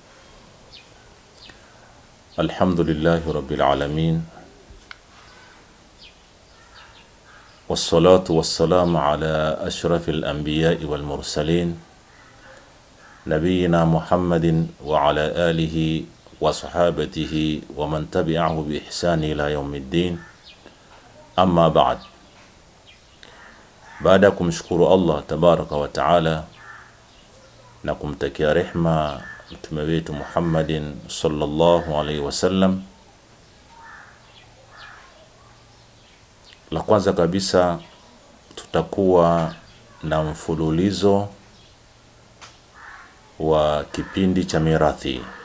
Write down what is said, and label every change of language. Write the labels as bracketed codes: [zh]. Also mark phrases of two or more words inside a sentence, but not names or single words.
[ar] الحمد لله رب العالمين، والصلاة والسلام على أشرف الأنبياء والمرسلين نبينا محمد وعلى آله وصحابته ومن تبعه بإحسان إلى يوم الدين. أما بعد، [sw] baada ya kumshukuru [ar] الله تبارك وتعالى [sw] na kumtakia rehma mtume wetu Muhammadin [ar] صلى الله عليه وسلم, [sw] la kwanza kabisa tutakuwa na mfululizo wa kipindi cha mirathi,